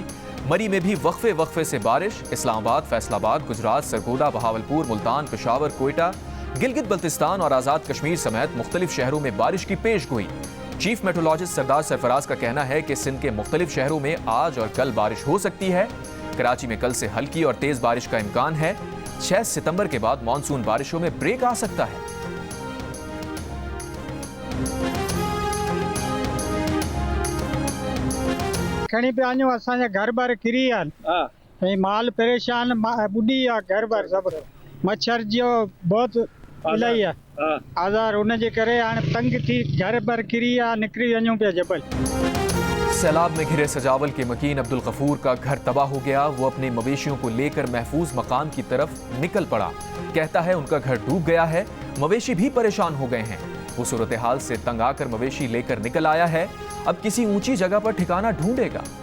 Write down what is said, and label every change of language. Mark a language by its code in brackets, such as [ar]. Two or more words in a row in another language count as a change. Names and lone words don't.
[ur] مری میں بھی وقفے وقفے سے بارش۔ اسلام آباد، فیصل آباد، گجرات، سرگودھا، بہاولپور، ملتان، پشاور، کوئٹہ، گلگت بلتستان اور آزاد کشمیر سمیت مختلف شہروں میں بارش کی پیشگوئی. [en] chief meteorologist [ur] سردار سرفراز کا کہنا ہے کہ سندھ کے مختلف شہروں میں آج اور کل بارش ہو سکتی ہے. کراچی میں کل سے ہلکی اور تیز بارش کا امکان ہے۔ 6 ستمبر کے بعد مون سون بارشوں میں بریک آ سکتا ہے. [sd] खणी पे आयो असांजा घर बार किरी आहिनि, माल परेशान, बुढ़ी आहे, घर बार सब मच्छर जो बहुत इलाही आहे आज़ार, उनजे करे हाणे तंग थी घर बार किरी आहे, निकिरी वञूं पिया जबल। [ur] سیلاب میں گھرے سجاول کے مکین عبدالغفور کا گھر تباہ ہو گیا. وہ اپنے مویشیوں کو لے کر محفوظ مقام کی طرف نکل پڑا. کہتا ہے ان کا گھر ڈوب گیا ہے، مویشی بھی پریشان ہو گئے ہیں. وہ صورت حال سے تنگ آ کر مویشی لے کر نکل آیا ہے. اب کسی اونچی جگہ پر ٹھکانہ ڈھونڈے گا.